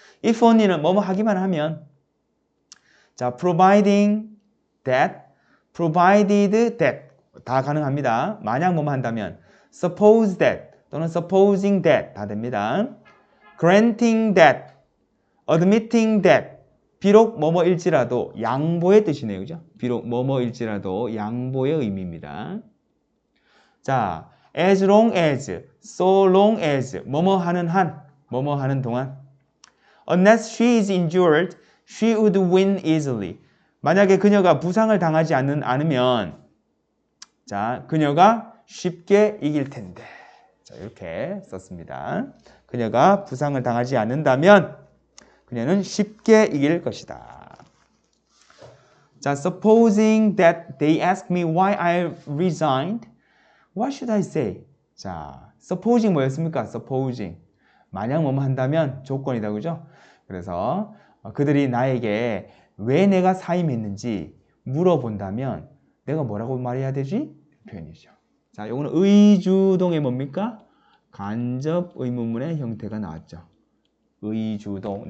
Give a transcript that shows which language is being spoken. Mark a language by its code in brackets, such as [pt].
[ko] if only는 뭐뭐 하기만 하면 자, providing that, provided that 다 가능합니다. 만약 뭐뭐 한다면 suppose that 또는 supposing that 다 됩니다. granting that, admitting that 비록 뭐뭐일지라도 양보의 뜻이네요. 그죠? 비록 뭐뭐일지라도 양보의 의미입니다. [en] 자, as long as, so long as [ko] 뭐뭐 하는 한, 뭐뭐 하는 동안 [en] unless she is injured, she would win easily. [ko] 만약에 그녀가 부상을 당하지 않으면 자, 그녀가 쉽게 이길 텐데. 자, 이렇게 썼습니다. 그녀가 부상을 당하지 않는다면 그녀는 쉽게 이길 것이다. [en] 자, supposing that they ask me why I resigned, what should I say? [ko] 자, supposing 뭐였습니까? [en] supposing. [ko] 만약 뭐뭐 한다면 조건이다. 그죠? 그래서 그들이 나에게 왜 내가 사임했는지 물어본다면 내가 뭐라고 말해야 되지? 표현이죠. 자, 요거는 의주동의 뭡니까? 간접 의문문의 형태가 나왔죠. 의주동.